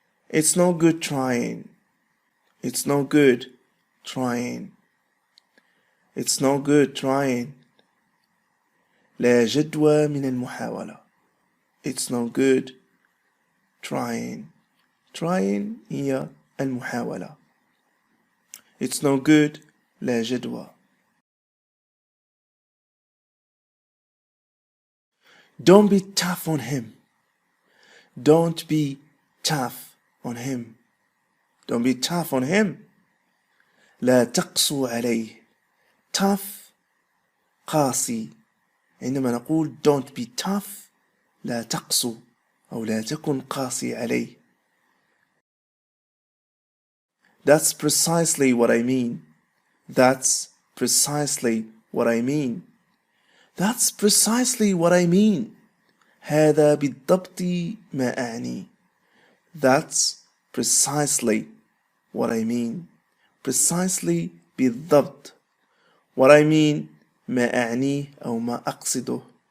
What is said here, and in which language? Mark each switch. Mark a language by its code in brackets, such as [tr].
[en] It's no good trying. It's no good trying. It's no good trying. [ar] لا جدوى من المحاولة. [en] It's no good trying. [ar] Trying هي المحاولة. [en] It's no good [ar] لا جدوى. [en] Don't be tough on him. Don't be tough on him. Don't be tough on him. [ar] لا تقسو عليه. Tough قاسي. عندما نقول [en] don't be tough [ar] لا تقسو أو لا تكن قاسي عليه. [en] That's precisely what I mean. That's precisely what I mean. That's precisely what I mean. [ar] هذا بالضبط ما أعني. [en] That's precisely what I mean. [ar] Precisely بالضبط. [en] What I mean [ar] ما أعنيه أو ما أقصده.